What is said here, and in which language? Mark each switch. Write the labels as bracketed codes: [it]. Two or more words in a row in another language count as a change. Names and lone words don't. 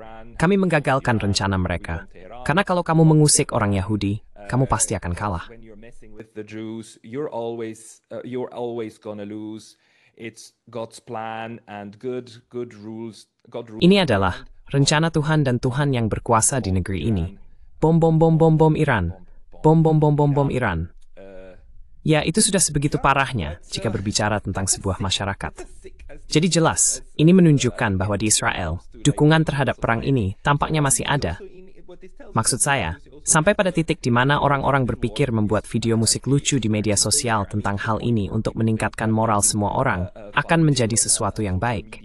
[id] Kami menggagalkan rencana mereka. Karena kalau kamu mengusik orang Yahudi, kamu pasti akan kalah. Ini adalah rencana Tuhan dan Tuhan yang berkuasa di negeri ini. [en] Bom bom bom bom bom Iran. Bom bom bom bom bom Iran. [id] Ya, itu sudah sebegitu parahnya jika berbicara tentang sebuah masyarakat. Jadi jelas, ini menunjukkan bahwa di Israel, dukungan terhadap perang ini tampaknya masih ada. Maksud saya, sampai pada titik di mana orang-orang berpikir membuat video musik lucu di media sosial tentang hal ini untuk meningkatkan moral semua orang, akan menjadi sesuatu yang baik.